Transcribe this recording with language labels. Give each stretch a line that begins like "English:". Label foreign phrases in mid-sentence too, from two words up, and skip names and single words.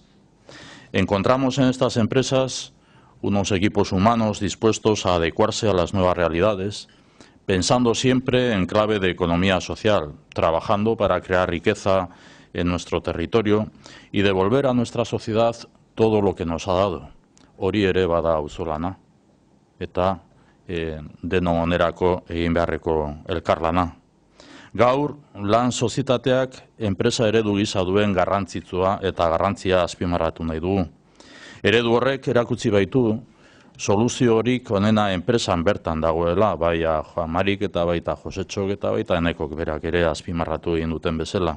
Spanish: Encontramos en estas empresas unos equipos humanos dispuestos a adecuarse a las nuevas realidades, pensando siempre en clave de economía social, trabajando para crear riqueza en nuestro territorio y devolver a nuestra sociedad todo lo que nos ha dado.
Basque: Hori ere bada auzolana eta denon onerako egin beharreko elkarlana. Gaur, lan sozietateak enpresa eredu gisa duen garrantzitsua eta garrantzia azpimarratu nahi dugu. Eredu horrek erakutsi baitu soluzio horik onena enpresan bertan dagoela, bai Juan Marik eta baita Josetxok eta baita enekok berak ere azpimarratu egin duten bezala.